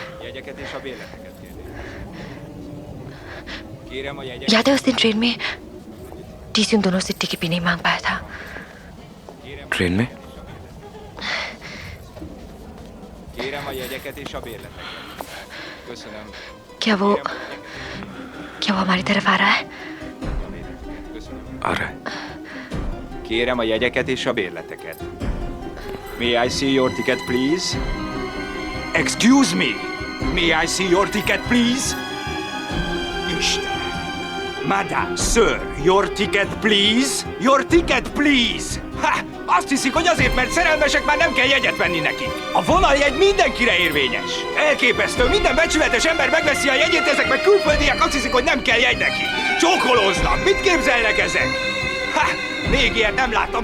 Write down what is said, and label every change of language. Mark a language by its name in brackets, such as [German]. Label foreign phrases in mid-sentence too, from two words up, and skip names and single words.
[Hindi] याद है उस दिन ट्रेन में टीसी उन दोनों से टिकट भी नहीं मांग पाया था। ट्रेन में? क्या वो हमारी तरफ आ रहा है? आ रहा है। [Hungarian] Kérem a jegyeket és a bérleteket. [English] May I see your ticket, please? Excuse me. May I see your ticket, please? [Hungarian] Isten. [English] Madame, sir, your ticket, please? Your ticket, please? Ha! [Hungarian] Azt hiszik, hogy azért, mert szerelmesek, már nem kell jegyet venni nekik. A vonaljegy mindenkire érvényes. Elképesztő, minden becsületes ember megveszi a jegyét, ezek meg külföldiek azt hiszik, hogy nem kell jegy neki. Csókolóznak. Mit képzelnek ezek? Ha! Még ilyet nem láttam.